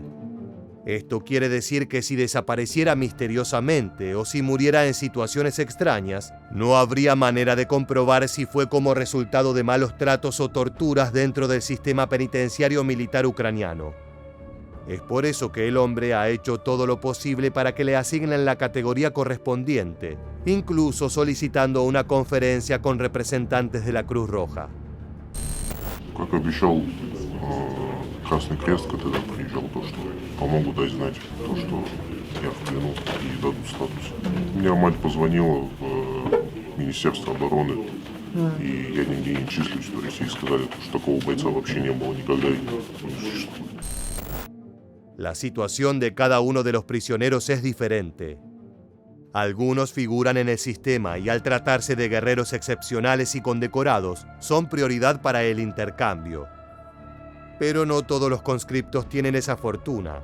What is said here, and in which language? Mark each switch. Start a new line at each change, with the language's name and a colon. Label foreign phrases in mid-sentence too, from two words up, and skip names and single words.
Spanish: Esto quiere decir que si desapareciera misteriosamente o si muriera en situaciones extrañas, no habría manera de comprobar si fue como resultado de malos tratos o torturas dentro del sistema penitenciario militar ucraniano. Es por eso que el hombre ha hecho todo lo posible para que le asignen la categoría correspondiente, incluso solicitando una conferencia con representantes de la Cruz Roja.
Russian: Как обещал Красный Крест, когда приезжал, то, что помогут дать знать, то, что я в плену и дадут статус. Мне мать позвонила в Министерство обороны, и я нигде не числюсь, то есть ей сказали, что такого бойца вообще не было никогда и не существует.
Spanish: La situación de cada uno de los prisioneros es diferente. Algunos figuran en el sistema y al tratarse de guerreros excepcionales y condecorados, son prioridad para el intercambio. Pero no todos los conscriptos tienen esa fortuna.